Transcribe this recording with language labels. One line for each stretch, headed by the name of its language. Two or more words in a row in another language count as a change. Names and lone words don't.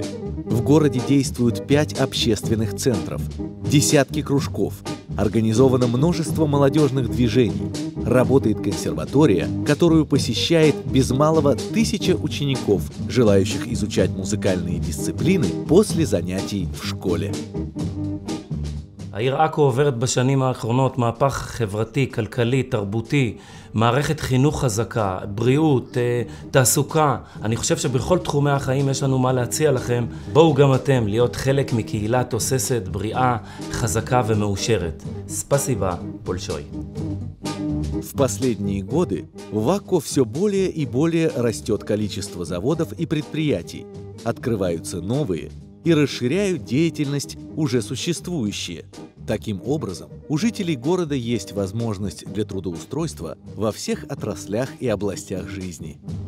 Russian: В городе действуют 5 общественных центров, десятки кружков, организовано множество молодежных движений, работает консерватория, которую посещает без малого 1000 учеников, желающих изучать музыкальные дисциплины после занятий в школе.
Hebrew: העיר עכו עוברת בשנים האחרונות מהפך חברתי, כלכלי, תרבותי, מערכת חינוך חזקה, בריאות, תעסוקה. אני חושב שבכל תחומי החיים יש לנו מה להציע לכם. בואו גם אתם להיות חלק מקהילה תוססת, בריאה, חזקה ומאושרת.
Russian: Спасибо, большое. В последние годы в Акко все более и более растет количество заводов и предприятий, открываются новые и расширяют деятельность уже существующие. Таким образом, у жителей города есть возможность для трудоустройства во всех отраслях и областях жизни.